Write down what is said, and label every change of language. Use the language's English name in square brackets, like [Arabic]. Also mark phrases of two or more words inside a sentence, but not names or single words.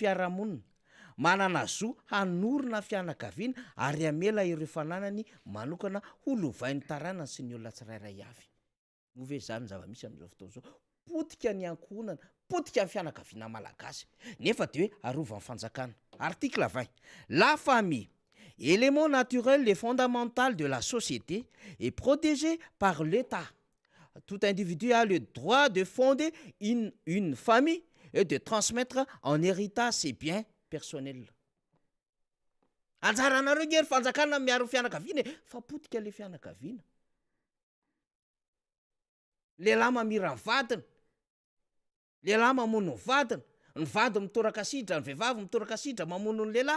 [Malagasy] fiarahamonina manana zo hanorona fianakaviana ary amela ireo fananany manokana holovain'ny taranany sy ny olona tsirairay avy ove zany zava-misy am'izao fotoana zao potika ny ankohonana potika ny fianakaviana malagasy nefa de hoe arovan'ny fanjakana [French] article 20 la famille élément naturel et fondamental de la société est protégé par l'État. Tout individu a le droit de fonder une famille et de transmettre en héritage ses biens personnels. [Malagasy] Anjaranareo ngery fanjakana miaro fianakaviana fa potika le fianakaviana lehilahy mamira ny vadiny, lehilahy mamono ny vadiny, ny vady mitoraka sidra, ny vehivavy mitoraka sidra mamono ny lehilahy.